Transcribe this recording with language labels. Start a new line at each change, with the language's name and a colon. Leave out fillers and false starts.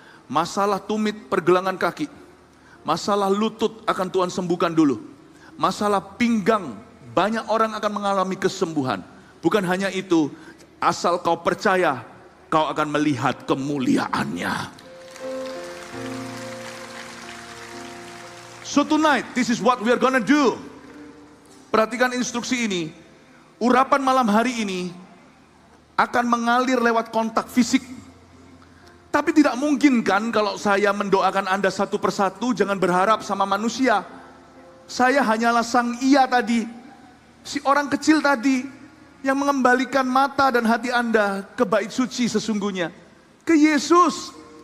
Indonesian: Masalah tumit pergelangan kaki, masalah lutut akan Tuhan sembuhkan dulu. Masalah pinggang, banyak orang akan mengalami kesembuhan. Bukan hanya itu, asal kau percaya, kau akan melihat kemuliaannya.
English: So tonight, this is what we are gonna do.
Indonesian: Perhatikan instruksi ini. Urapan malam hari ini akan mengalir lewat kontak fisik. Tapi tidak mungkin kan kalau saya mendoakan Anda satu persatu, jangan berharap sama manusia. Saya hanyalah sang Ia tadi, si orang kecil tadi, yang mengembalikan mata dan hati Anda ke bait suci sesungguhnya, ke Yesus.